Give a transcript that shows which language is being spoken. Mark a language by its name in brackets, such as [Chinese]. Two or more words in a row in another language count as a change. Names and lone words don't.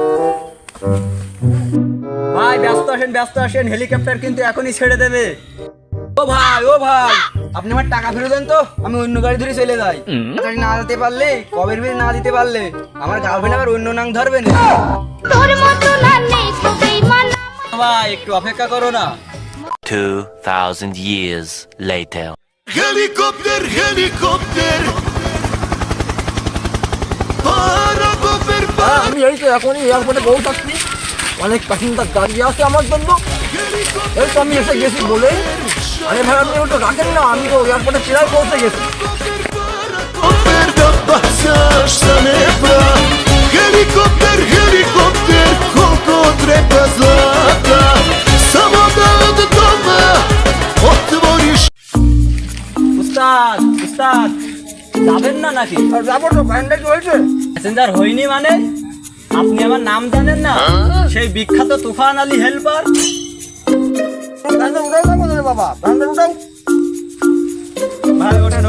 [Bangla] ভাই ব্যস্ত আসেন, হেলিকপ্টার কিন্তু এখনই ছেড়ে দেবে। ও ভাই আপনি আমার টাকা ফেরত দেন তো, আমি অন্য গাড়ি ধরে চলে যাই। তাড়াতাড়ি না দিতে পারলে, কবের বিল না দিতে পারলে আমার গার্লফ্রেন্ড আবার অন্য নাম ধরবে না। ভাই একটু অপেক্ষা করো না। [English] 2,000 years later. [Croatian] Helikopter, helikopter. Para gober [Bangla] আমি এই তো এখনই এয়ারপোর্টে পৌঁছাচ্ছি, অনেক প্যাসেঞ্জার দাঁড়িয়ে আছে আমার জন্য। এই তো আমি এসে গেছি বলে। আরে ভাই আপনি একটু রাখেন না, আমি তো এয়ারপোর্টে প্রায় পৌঁছে গেছি। [Croatian] da bacaš sa neba. Helikopter, helikopter, koliko treba zlata. Samo da od doma otvoriš. [Bangla] উস্তাদ যাবেন না নাকি? যাবো তো, প্যান্ডেল হয়েছে। প্যাসেঞ্জার হয়নি মানে? আপনি আমার নাম জানেন না? সেই বিখ্যাত তুফান আলী হেল্পার। প্যান্ডেল উঠাও না কোথায় বাবা, প্যান্ডেল উঠাও। ভাই ওঠেন।